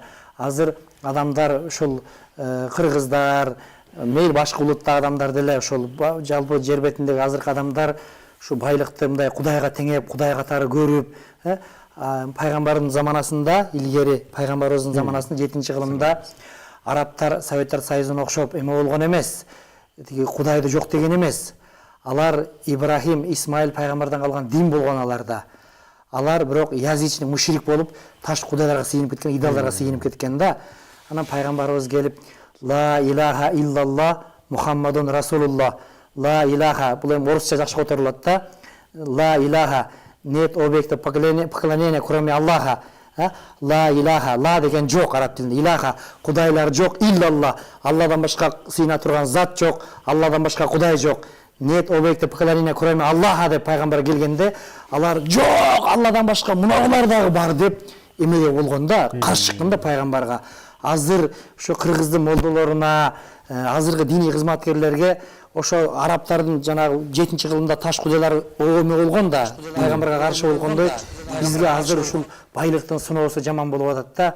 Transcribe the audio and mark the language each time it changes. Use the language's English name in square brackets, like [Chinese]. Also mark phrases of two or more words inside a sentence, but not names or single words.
[Kyrgyz] Азыр адамдар ушул кыргыздар, мейли башка улуттагы адамдар деле ошол жалпы жер бетиндеги азыркы адамдар ушу байлыкты мындай Кудайга теңеп, Кудай катары көрүп, пайгамбардын заманасында, илгери пайгамбарыбыздын заманасында 7-кылымда арабтар Советтер Союзуна окшоп эме болгон эмес. Тиги Кудайды жок деген эмес. Алар Ибрахим, Исмаил пайгамбардан калган дин болгон аларда. Алар бирок язычный мушрик болуп, таш кудайларга сыйынып кеткен, идолдорго сыйынып кеткен да. Анан пайгамбарыбыз келип, [Arabic] لا إله إلا الله محمد رسول الله. لا إله, [Kyrgyz] бул эми орусча жакшы которулат да. [Arabic] لا إله, [Russian] нет объекта поклонения, кроме Аллаха. [Arabic] لا إله, [Kyrgyz] ла деген жок араб тилинде. Илаха, кудайлар жок, иллаллах. Алладан башка сыйына турган зат жок, Алладан башка кудай жок. [Russian] Нет объекта поклонения, кроме Аллаха [Kyrgyz] деп пайгамбар келгенде, алар жок, Алладан башка мунагулар дагы бар деп эмеге болгонда, каршы чыкканда пайгамбарга. Азыр ошо кыргыздын молдолоруна, азыркы диний кызматкерлерге ошо арабтардын жанагы 7-кылымда таш кудайлар эме болгон да, пайгамбарга каршы болгондой, бизге азыр ушул байлыктын сыноосу жаман болуп атат да.